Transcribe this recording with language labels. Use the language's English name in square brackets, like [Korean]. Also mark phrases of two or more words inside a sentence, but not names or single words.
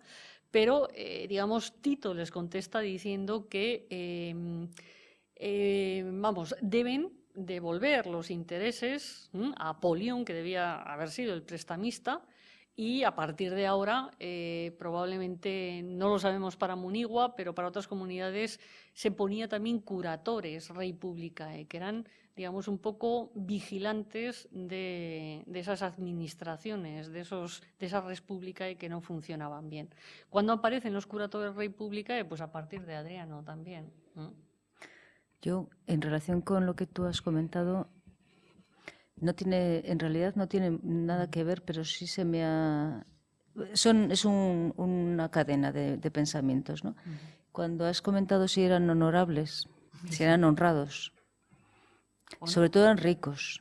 [Spanish] Pero, digamos, Tito les contesta diciendo que, deben devolver los intereses a Polión, que debía haber sido el prestamista, y a partir de ahora, probablemente, no lo sabemos para Munigua, pero para otras comunidades se ponía también [Latin] curatores rei publicae, [Spanish] que eran, digamos, un poco vigilantes de esas administraciones, de esas [Latin] res publicae [Spanish] que no funcionaban bien. ¿Cuándo aparecen los [Latin] curatores rei publicae? [Spanish] Pues a partir de Adriano también. Yo, en relación con lo que tú has comentado, en realidad no tiene nada que ver, pero sí se me ha... Es una cadena de pensamientos, ¿no? Cuando has comentado si eran honorables, si eran honrados, sobre todo eran ricos.